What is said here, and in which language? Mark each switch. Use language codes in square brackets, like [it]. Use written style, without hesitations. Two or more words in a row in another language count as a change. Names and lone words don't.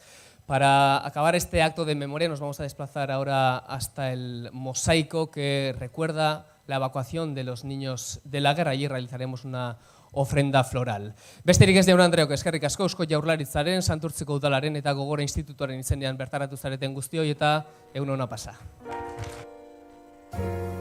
[es] Para acabar este acto de memoria nos vamos a desplazar ahora hasta el mosaico que recuerda la evacuación de los niños de la guerra. Allí realizaremos una ofrenda floral. [eu] Besterik ez Jaun Andreok, eskerrik asko Eusko Jaurlaritzaren, Santurtziko Udalaren eta Gogora Institutuaren izenean bertaratu zareten guztioi eta egun ona pasa.